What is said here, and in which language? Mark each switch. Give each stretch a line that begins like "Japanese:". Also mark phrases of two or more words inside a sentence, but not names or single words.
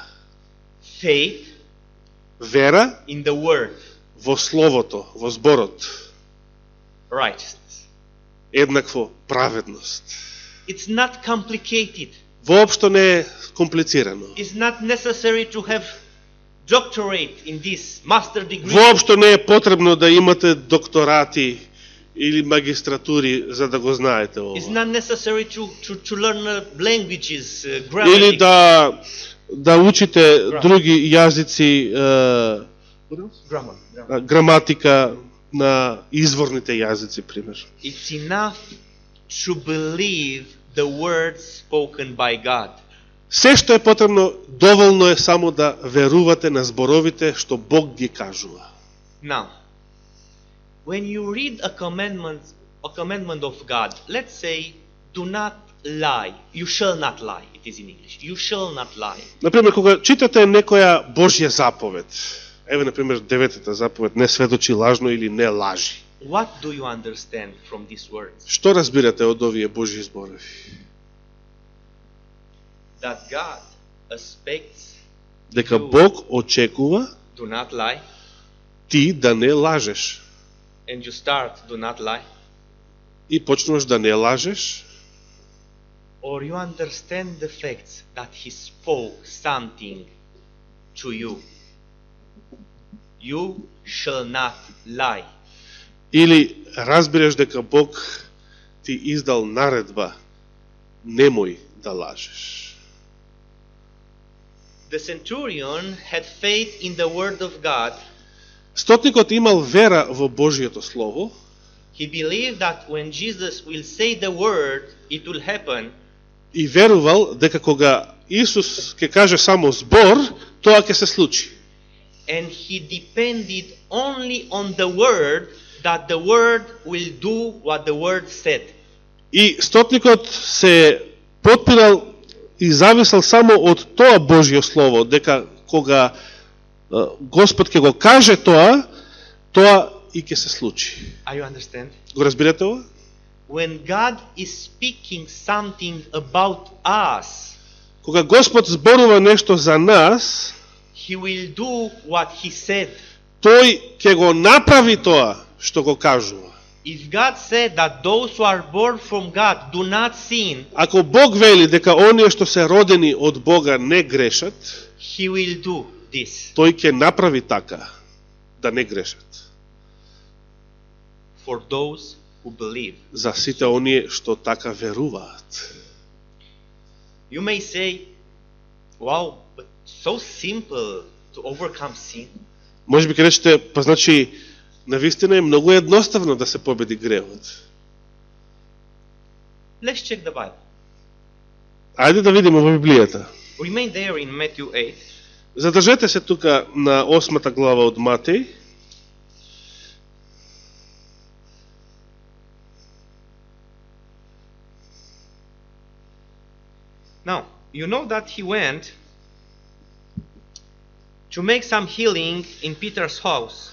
English: Faith
Macedonian: Вера
English: in the word.
Macedonian: во словото, во зборот.
English: Righteousness.
Macedonian: Еднакво праведност.
English: It's not complicated.
Macedonian: Воопшто не е комплицирано.
English: It's not necessary to have doctorate in this, master degree.
Macedonian: Воопшто не е потребно да имате докторати или магистратури за да го знаете ова.
English: It's not necessary to learn languages,
Macedonian: Или
English: grammar.
Macedonian: да учите други јазици,
English: Grammar.
Macedonian: граматика на изворните јазици, пример.
English: It's enough to believe the words spoken by God.
Macedonian: Се што е потребно, доволно е само да верувате на зборовите што Бог ги кажува.
English: Now, when you read a commandment of God, let's say, do not lie. You shall not lie. It is in English. You shall not lie.
Macedonian: Например, кога читате некоја Божја заповед, еве, например, 9-та заповед, не сведочи лажно или не лажи.
English: What do you understand from these words?
Macedonian: Што разбирате од овие Божји зборови?
English: That God expects
Macedonian: дека Бог очекува
English: do not lie,
Macedonian: ти да не лажеш.
English: and you start do not lie,
Macedonian: И почнуваш да не лажеш,
English: or you understand the facts that he spoke something to you. You shall not lie.
Macedonian: или разбереш дека Бог ти издал наредба, немој да лажеш.
English: The centurion had faith in the word of God.
Macedonian: Стотникот имал вера во Божието Слово,
English: He believed that when Jesus will say the word, it will happen.
Macedonian: и верувал дека кога Исус ќе каже само збор, тоа ќе се случи.
English: And he depended only on the word, that the word will do what the word said.
Macedonian: И стотникот се потпирал и зависел само од тоа Божјо Слово, дека кога Господ ќе го каже тоа и ќе се случи.
English: Are you understand?
Macedonian: Го разбирате ова?
English: When God is speaking something about us,
Macedonian: Кога Господ зборува нешто за нас,
English: He will do what He said.
Macedonian: тој ќе го направи тоа што го кажува.
English: If God said that those who are born from God do not sin,
Macedonian: Ако Бог вели дека оние што се родени од Бога не грешат,
English: He will do this
Macedonian: тој ќе направи така да не грешат.
English: for those who believe.
Macedonian: За сите оние што така веруваат.
English: You may say, wow, but so simple to overcome sin.
Macedonian: Може би ќе речете, па значи, навистина е многу едноставно да се победи гревот.
English: Let's check the Bible.
Macedonian: Ајде да видиме во Библијата.
English: Remain there in Matthew 8.
Macedonian: Задржете се тука на 8 глава од Матеј.
English: Now, you know that he went to make some healing in Peter's house.